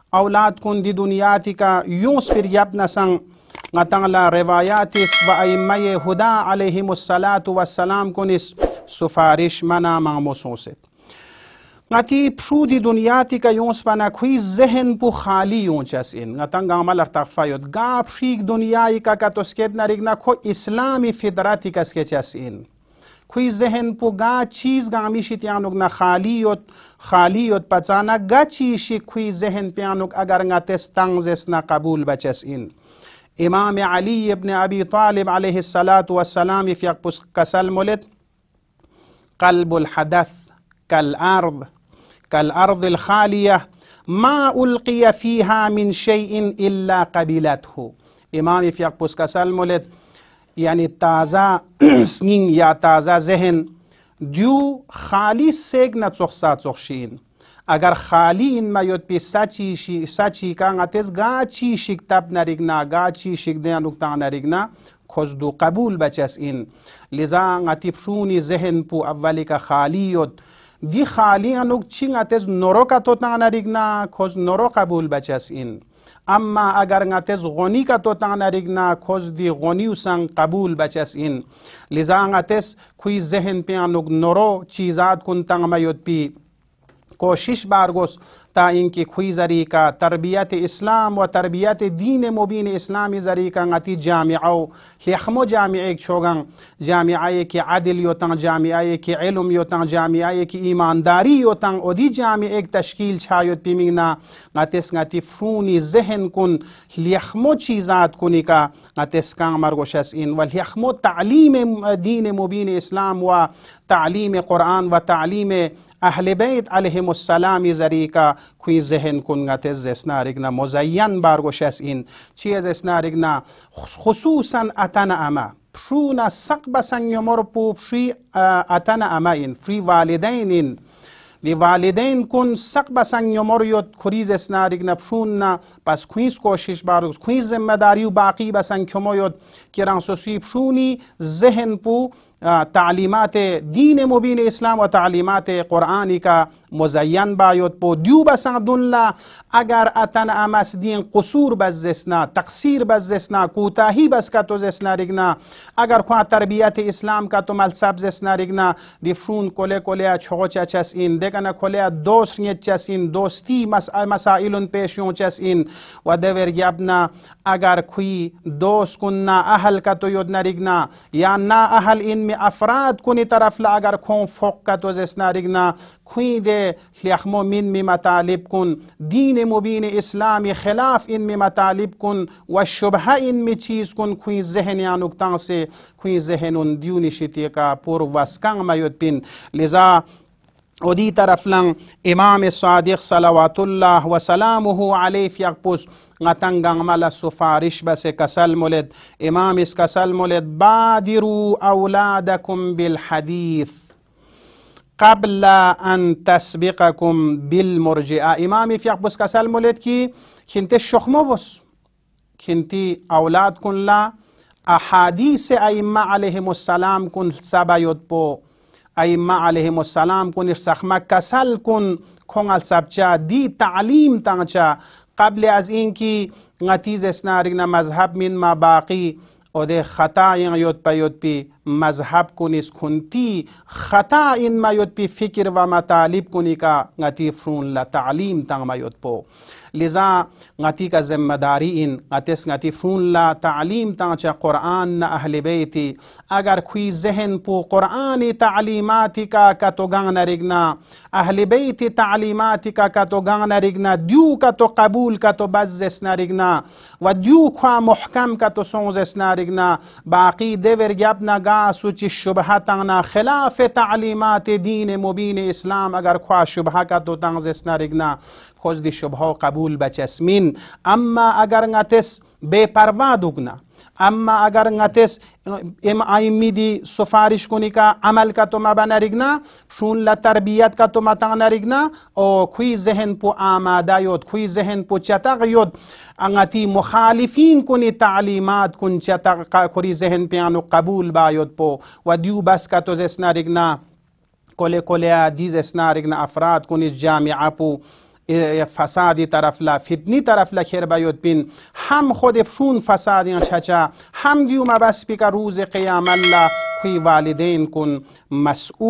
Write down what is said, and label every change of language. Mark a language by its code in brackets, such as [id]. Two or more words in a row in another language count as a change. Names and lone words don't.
[bsk] أولاد كن دي دنياتك يوسفر يبنى سن نتعلى رواياتس [ar] وأئمة هدى عليهم الصلاة والسلام [bsk] كنس سفارش منا مغموسوست ngati pshudi dunyati ka yons pana kui zehen pu khali yonchas in ngatanga amal artafayot ga pshik dunyai ka katosket narigna ko islami fidrati kaskechas in kui zehen pu ga cheez ga mishit yanug na khaliyot pachana ga chishi kui zehen pianug agar ngates tangzes na qabul bachas in Imam Ali ibn Abi Talib [ar] عليه الصلاة والسلام [bsk] fi kasal mulit [ar] قلب الحدث كالأرض كالأرض الخالية ما ألقي فيها من شيء إلا قبلته [bsk] إمام في أقبس كسال مولد يعني تازا سنين يا تازا ذهن ديو خالي سيغنا تخصا تخشين اگر خالی این مایوت پی سچی کان اتز گاچی شکتاب نریگنا گاچی شک دیانوکتا نریگنا خزدو قبول بچس این لذا غتیب شونی ذهن پو اولی کا خالیوت دی خالی انوک چین اتز نورو کا توتا نریگنا خز نورو قبول بچس این اما اگر غتز غنی کا توتا نریگنا خز دی غنی سان قبول بچس این لذا غتز کوئی ذهن پی انوک نورو چیزات کن تنگ مایوت پی کوشش بارگوس تا اینکه خوی ذریعہ تربیت اسلام و تربیت دین مبین اسلامی ذریعہ غتی جامعہ و لخمو جامعہ چوگن جامعہ کی عدل یوتن جامعہ کی علم یوتن جامعہ کی ایمانداری یوتن اودی جامعہ تشکیل چھایت پیمنا غتس غتی فرونی ذہن کن لخمو چیزات کنی کا غتس کان مرگوشس ان و لخمو تعلیم دین مبین اسلام و تعلیم قرآن و تعلیم [ar] اهل بیت علیهم السلام [bsk] ذریعہ کوئی ذہن کنگت زسنارگنا مزین بارگوش اس این چیز اسنارگنا خصوصا اتن اما پرونا سقب سنگمر پو فری اتن اما این فری والدین این دی والدین کن سقب سنگمر یوت کریز اسنارگنا پرونا پس کویس کوشش بارگوش کویس ذمہ داری و باقی بسنگ کمو یوت کران سوسی پرونی ذہن پو تعلیمات دین مبین اسلام و تعلیمات قرآنی کا مزین بایوت پو دیو بسندن لا اگر اتن امس دین قصور بزسنا تقصیر بزسنا کوتاهی بس کا تو زسنا رگنا اگر خواہ تربیت اسلام کا تو ملسب زسنا رگنا دیفشون کله کله چھو چس این دیگنا کله دوست نیت چس این دوستی مسائل پیشون چس این و دور یبنا اگر کوئی دوست کننا اهل کا تو یود نرگنا یا نا اهل این افراد کنی طرف لا اگر کون فوق کا تو زسنا رگنا کوئی دے لیخمو من می مطالب کن دین مبین اسلامی خلاف ان میں مطالب کن و شبہ ان میں چیز کن کوئی ذہن یا نکتان سے کوئی ذہن ان دیونی شتی کا پور وسکن میوت پن لذا ودی طرف لن امام صادق [ar] صلوات اللہ وسلامه علیہ [bsk] فیقپس غتنگن ملا سفارش بس کسل مولد امام اس کسل مولد [ar] بادروا اولادکم بالحدیث قبل ان تسبقكم بالمرجئه [bsk] امام فیقپس کسل مولد کی کنت شخمو بس کنتی اولاد کن لا [ar] احادیث ائمہ علیہم السلام [bsk] کن سبایت پو [ar] ائمہ علیہم السلام [bsk] کن ارسخمہ کسل کن کھونگل سبچا دی تعلیم تانچا قبل از این کی نتیز اسنارگنا مذہب من ما باقی او دے خطا یوت پی مذہب کنیس کنتی خطا ان ما یوت پی فکر و مطالب کنی کا نتی فرون لا تعلیم تانگ ما یوت پو لذا نتی کا ذمہ داری ان نتیس نتی فرون لا تعلیم تانگ چا قرآن نا اہل بیتی اگر کوئی ذہن پو قرآنی تعلیماتی کا تو گنگ نرگنا اہل بیتی تعلیماتی کا تو گنگ نرگنا دیو کا تو قبول کا تو بزس نرگنا و دیو خواہ محکم کا تو سونزس نرگنا باقی دیور گیبنا گاسو چی شبہ تانگنا خلاف تعلیمات دین مبین اسلام اگر خواہ شبہ کا تو تانگزس نرگنا خوز دی شبہ قبول بچسمین اما اگر نتس بے پروا دگنا اما اگر نتس ائمی دی سفارش کنی کا عمل کا تو مبا رگنا شون لا تربیت کا تو متا رگنا او کوئی ذہن پو آمادہ یود کوئی ذہن پو چتق یود انگتی مخالفین کنی تعلیمات کن چتق کوری ذہن پیانو قبول با یود پو و دیو بس کا تو زسنا رگنا کولے کولے دیز اسنا رگنا افراد کنی جامعہ پو فسادی طرفلا فتنی طرفلا خیر بیاد بین هم خودشون فسادی چچا هم گیوم بس بیکا روز قیام الله کوی والدین کن مسئول